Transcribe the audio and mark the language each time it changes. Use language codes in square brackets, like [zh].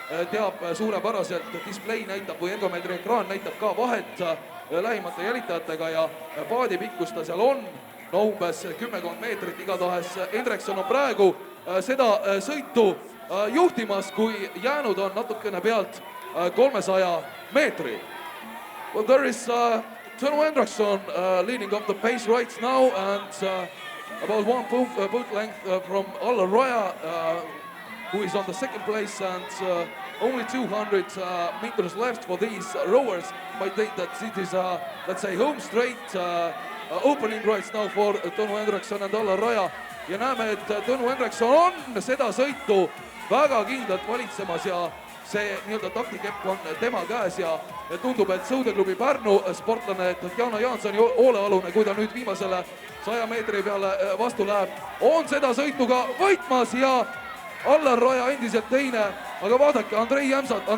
[et] teab suurepäraselt, display näitab või ergomeetri ekraan näitab ka vahet lähimate jälitajatega ja paadi pikkus ta seal on, no umbes 10 meetrit, igatahes Hendrikson on praegu seda sõitu juhtimas, kui jäänud on natukene pealt 300 meetri. [en] Well, there is Tõnu Hendrikson leading up the pace right now and about 1 boot length from Allar Raja, who is on the 2nd place and only 200 meters left for these rowers. I think that it is, let's say, home straight opening right now for Tõnu Hendrikson and Allar Raja. [et] Ja näeme, et Tõnu Hendrikson on seda sõitu väga kindlalt valitsemas ja see nii-öelda taktikepp on tema käes ja tundub, et Sõudeklubi Pärnu sportlane Tatjana Jaansoni hoolealune, kui ta nüüd viimasele 100 meetri peale vastu läheb, on seda sõitu ka võitmas ja Allar Raja endiselt teine, aga vaadake Andrei Jämsat.